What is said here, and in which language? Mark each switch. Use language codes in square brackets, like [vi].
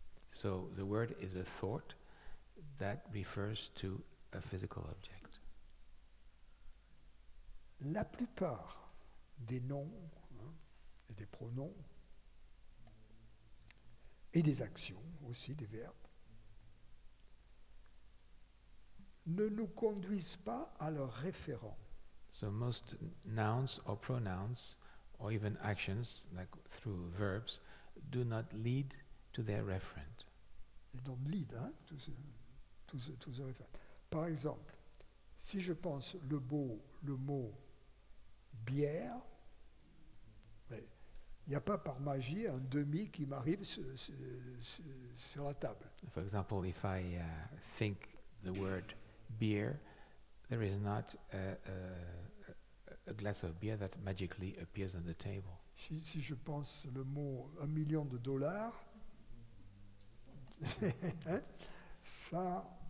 [en] So the word is a thought that refers to a physical object. [fr] La plupart des noms et des pronoms et des actions aussi, des verbes, ne nous conduisent pas à leur référent. [en] So most nouns or pronouns or even actions, like through verbs, do not lead to their referent. [fr] Ils donnent lead, tous ces référents. Par exemple, si je pense le mot bière, il n'y a pas par magie un demi qui m'arrive sur la table. [en] For example, if I think the word beer, there is not a glass of beer that magically appears on the table. [fr] Si je pense le mot $1 million, ça,